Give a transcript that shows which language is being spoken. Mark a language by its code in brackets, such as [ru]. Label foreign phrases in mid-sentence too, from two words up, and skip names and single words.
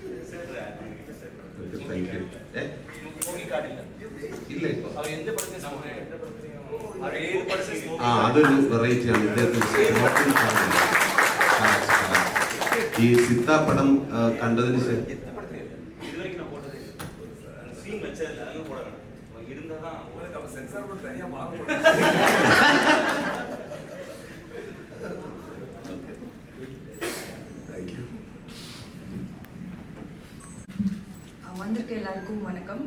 [en] thank you. [ml] ഇല്ല ഇപ്പൊ അവർ എന്ത് പഠിച്ച അവർ ഏത് പഠിച്ച അതൊരു വെറൈറ്റിയാണ് ഇദ്ദേഹത്തിന്. ഈ സിത്ത പടം കണ്ടതിന് ശേഷം [ta] இதுவரைக்கும் நான் போட்டது சீன் வச்சதில்ல, அங்கே போட வேணாம். இருந்தால் தான் அவன் சென்சார் போட்டு தனியாக பார்க்க. [en] thank you. [ta] வந்திருக்க எல்லாருக்கும் வணக்கம்.